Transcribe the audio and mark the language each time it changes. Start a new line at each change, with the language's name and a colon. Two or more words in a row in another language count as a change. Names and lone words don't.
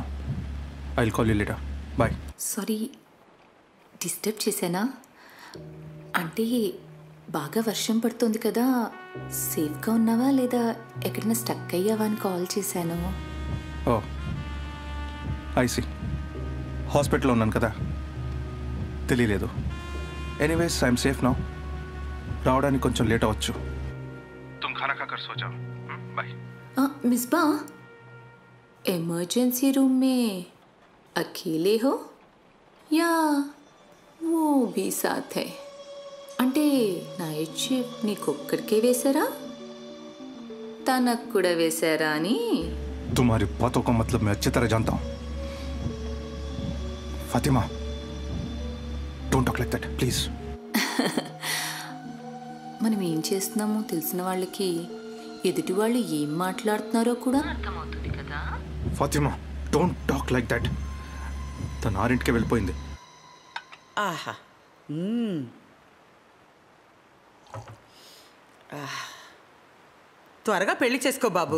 English: I'll call you later. Bye.
Telugu: సారీ, డిస్టర్బ్ చేశానా? అంటే బాగా వర్షం పడుతుంది కదా, సేఫ్గా ఉన్నావా లేదా ఎక్కడైనా స్టక్ అయ్యావా అని కాల్ చేశాను.
English: oh I see.
Telugu: హాస్పిటల్లో ఉన్నాను కదా, తెలియలేదు.
English: anyways I'm safe now.
Telugu: రావడానికి కొంచెం లేట్ అవ్వచ్చు.
Hindi: तुम खाना खाकर सो जाओ. बाय. मिसबा,
English: emergency room
Hindi: में अकेले हो या वो भी साथ है?
Telugu: అంటే
English: night shift
Telugu: నీకొక్కడికే వేశారా, తనకు కూడా వేశారా అని?
Hindi: तुम्हारी बातों का मतलब मैं अच्छी तरह जानता हूँ. फातिमा,
English: don't talk like that please.
Telugu: మనం ఏం చేస్తున్నామో తెలిసిన వాళ్ళకి ఎదుటి వాళ్ళు ఏం మాట్లాడుతున్నారో కూడా అర్థమవుతుంది కదా. ఫాతిమా,
English: don't talk like that.
Telugu: తన 6ంటికే వెళ్ళిపోయింది. ఆహా, త్వరగా పెళ్లి చేసుకో బాబు.